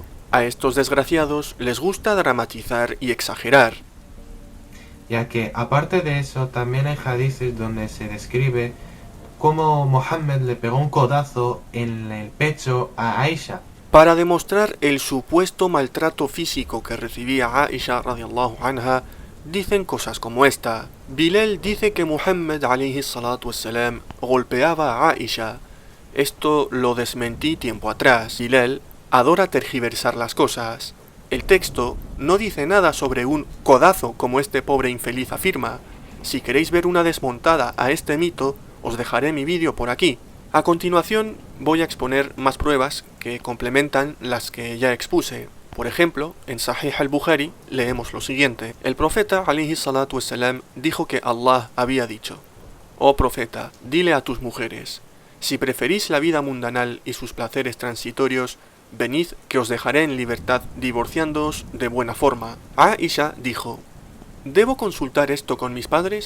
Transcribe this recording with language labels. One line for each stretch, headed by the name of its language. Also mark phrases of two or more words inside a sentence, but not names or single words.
Spanish: A estos desgraciados les gusta dramatizar y exagerar. Ya que aparte de eso también hay hadices donde se describe cómo Mohammed le pegó un codazo en el pecho a Aisha. Para demostrar el supuesto maltrato físico que recibía Aisha
Arabic: رضي الله عنها,
Spanish: dicen cosas como esta. Bilal dice que Muhammad
Arabic: عليه الصلاة والسلام
Spanish: golpeaba a Aisha. Esto lo desmentí tiempo atrás. Bilal adora tergiversar las cosas. El texto no dice nada sobre un codazo como este pobre infeliz afirma. Si queréis ver una desmontada a este mito, os dejaré mi vídeo por aquí. A continuación voy a exponer más pruebas que complementan las que ya expuse. Por ejemplo, en Sahih al-Bukhari leemos lo siguiente. El profeta
Arabic: عليه الصلاة والسلام
Spanish: dijo que Allah había dicho: Oh profeta, dile a tus mujeres, si preferís la vida mundanal y sus placeres transitorios, venid que os dejaré en libertad divorciándoos de buena forma. Aisha dijo: ¿Debo consultar esto con mis padres?